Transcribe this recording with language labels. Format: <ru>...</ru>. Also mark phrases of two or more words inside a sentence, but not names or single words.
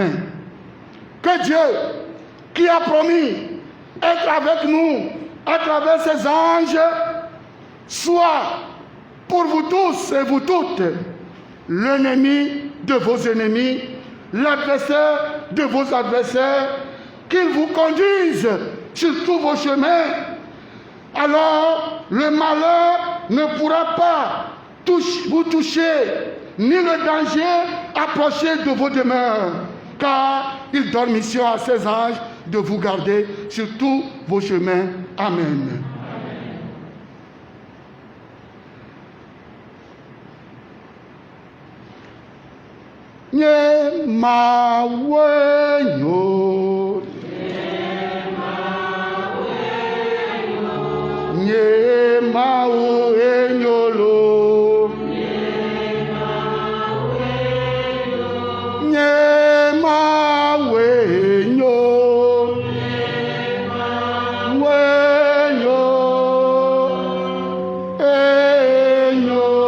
<fr>Que Dieu, qui a promis être avec nous à travers ses anges, soit pour vous tous et vous toutes l'ennemi de vos ennemis, l'adversaire de vos adversaires, qu'il vous conduise sur tous vos chemins. Alors le malheur ne pourra pas vous toucher, ni le danger approcher de vos demeures, car il donne mission à ses anges de vous garder sur tous vos chemins. Amen.</fr> <ee>Nye ma wenyo, nye ma wenyo lo, nye ma wenyo, wenyo, enyo.</ee>